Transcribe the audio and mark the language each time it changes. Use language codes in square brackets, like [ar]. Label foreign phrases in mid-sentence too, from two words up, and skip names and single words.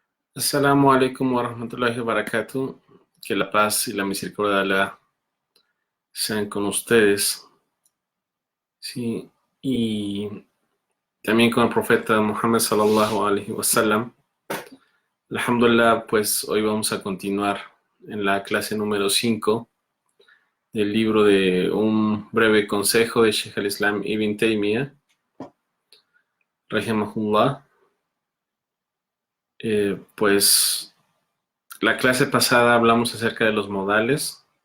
[ar] السلام عليكم ورحمة الله وبركاته. [es] Que la paz y la misericordia de Allah sean con ustedes. Sí, y también con el profeta Muhammad [ar] صلى الله عليه وسلم. Alhamdulillah, [es] pues hoy vamos a continuar en la clase número 5 del libro de Un breve consejo de Sheikh al-Islam Ibn Taymiyyah, rahimahullah. Pues la clase pasada hablamos acerca de los modales.